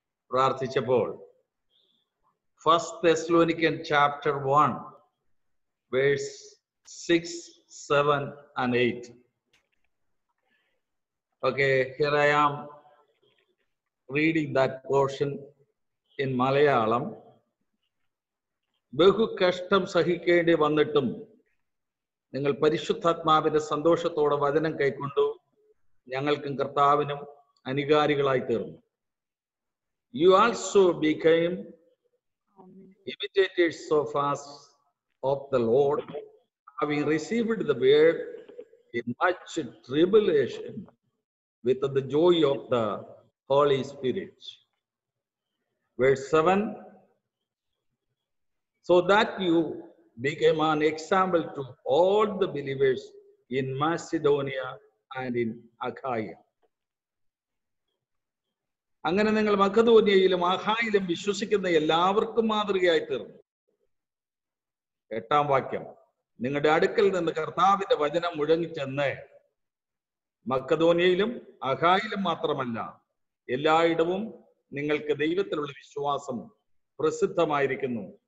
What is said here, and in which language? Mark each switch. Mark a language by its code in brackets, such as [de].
[ml] പ്രാർത്ഥിച്ചപ്പോൾ first തെസ്സലോനിക്കൻ chapter 1 verse 6, 7 and 8. [en] Okay, here I am reading that portion in Malayalam. [ml] ബഹു കഷ്ടം സഹിക്കേണ്ടി വന്നിട്ടും നിങ്ങൾ പരിശുദ്ധാത്മാവിന്റെ സന്തോഷത്തോടെ വചനം കൈക്കൊണ്ടു ഞങ്ങൾക്കും കർത്താവിനും അനുകാരികളായി തീർന്നു. [en] You also became imitators of us of the Lord, having received the word in much tribulation with the joy of the Holy Spirit. Verse 7, so that you became an example to all the believers in Macedonia and in Achaia. [ml] അങ്ങനെ നിങ്ങൾ മക്കെദോന്യയിലും അഖായിലും വിശ്വസിക്കുന്ന എല്ലാവർക്കും മാതൃകയായി തീർന്നു. 8ാം വാക്യം, നിങ്ങളുടെ അടുക്കൽ നിന്ന് കർത്താവിന്റെ വചനം മുഴങ്ങിച്ചെന്ന് മക്കെദോന്യയിലും അഖായിലും മാത്രമല്ല എല്ലായിടവും നിങ്ങൾക്ക് ദൈവത്തിലുള്ള വിശ്വാസം പ്രസിദ്ധമായിരിക്കുന്നു.